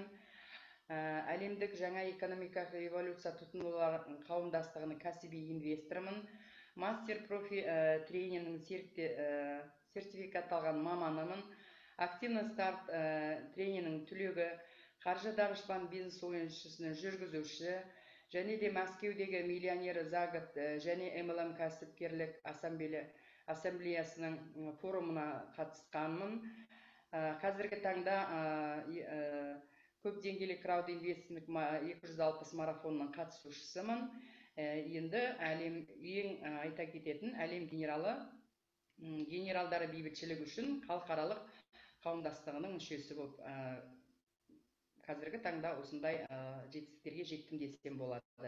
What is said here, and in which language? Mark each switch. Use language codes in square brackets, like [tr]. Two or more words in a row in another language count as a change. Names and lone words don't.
[kk] Әлемдік жаңа экономикалық эволюция тұтынулар қауымдастығының кәсіби инвесторымын. Мастер профи тренинг сертификатталған маманымын. Активный старт тренинг түлегі, қаржы данышпан бизнес ойыншысының жүргізуші, және де Мәскеудегі миллионер за год және MLM кәсіпкерлік ассамблеясының форумына қатысқанмын. Қазіргі таңда көп деңгейлі краудинвестинг 260 марафонның қатысушысымын. Енді ең айта кететін әлем генералдары бейбітшілік үшін халықаралық қауымдастығының мүшесі болып қазіргі таңда осындай жетістіктерге жеттім десем болады.